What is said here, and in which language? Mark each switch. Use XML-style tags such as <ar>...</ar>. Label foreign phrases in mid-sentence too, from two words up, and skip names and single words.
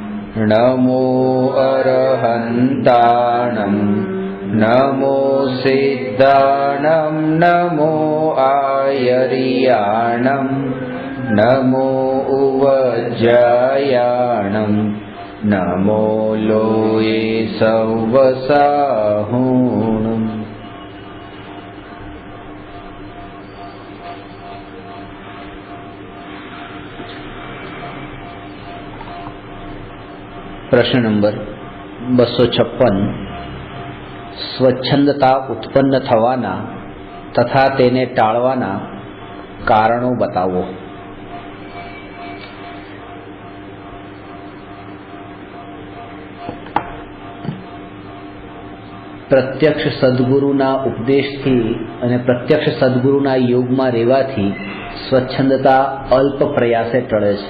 <pra>नमो अरहन्ताणं नमो सिद्धाणं नमो आयर्याणं नमो उवज्जायाणं नमो लोये सवसाहुणम्।</pra> <gu>પ્રશ્ન નંબર 256 સ્વચ્છંદતા ઉત્પન્ન થવાના તથા તેને ટાળવાના કારણો બતાવો। પ્રત્યક્ષ સદગુરુના ઉપદેશથી અને પ્રત્યક્ષ સદગુરુના યોગમાં રહેવાથી સ્વચ્છંદતા અલ્પ પ્રયાસે ટળે છે।</gu>